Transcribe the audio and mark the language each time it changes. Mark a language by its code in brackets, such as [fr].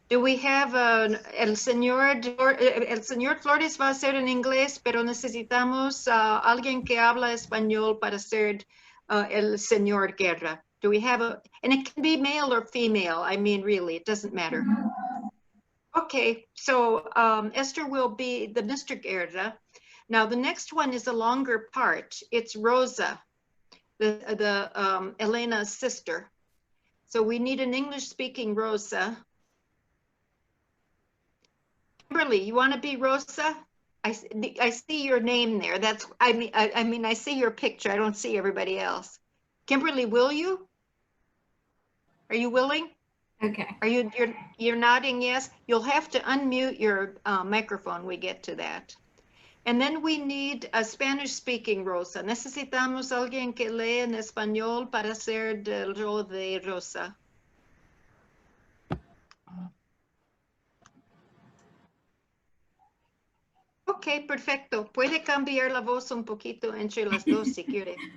[en] Do we have [es] el señor Flores va a ser en inglés, pero necesitamos alguien que habla español para ser el señor Guerra. [en] Do we have and it can be male or female. I mean, really, it doesn't matter. Okay, so Esther will be the Mr. Guerra. Now the next one is a longer part. It's Rosa, the Elena's sister. So we need an English-speaking Rosa. Kimberly, you want to be Rosa? I see your name there. That's I mean I see your picture. I don't see everybody else. Kimberly, will you? Are you willing? Okay. Are you're nodding yes? You'll have to unmute your microphone. We get to that. And then we need a Spanish-speaking Rosa. [es] Necesitamos alguien que lee en español para hacer del rol de Rosa. Ok, perfecto. Puede cambiar la voz un poquito entre las dos si quiere.